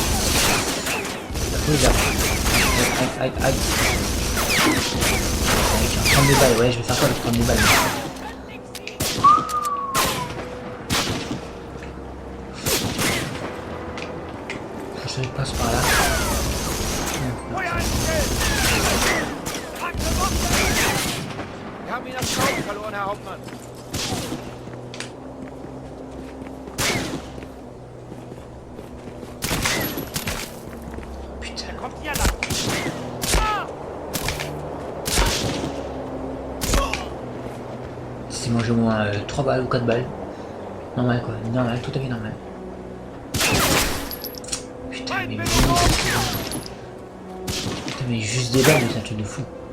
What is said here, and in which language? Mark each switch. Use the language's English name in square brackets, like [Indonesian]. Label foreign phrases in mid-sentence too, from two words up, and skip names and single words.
[French] Ça faut les avoir. Aïe, aïe. J'ai 32 balles, ouais, je vais faire quoi avec 32 balles? Je passe par là. [German] Wir haben ihn das Auge verloren, Herr Hauptmann. [French] Putain. [German] Kommt hier lang. [French] C'est mangé au moins 3 balles ou 4 balles. Normal quoi, normal, tout à fait normal. Putain mais juste des balles, c'est un truc de fou.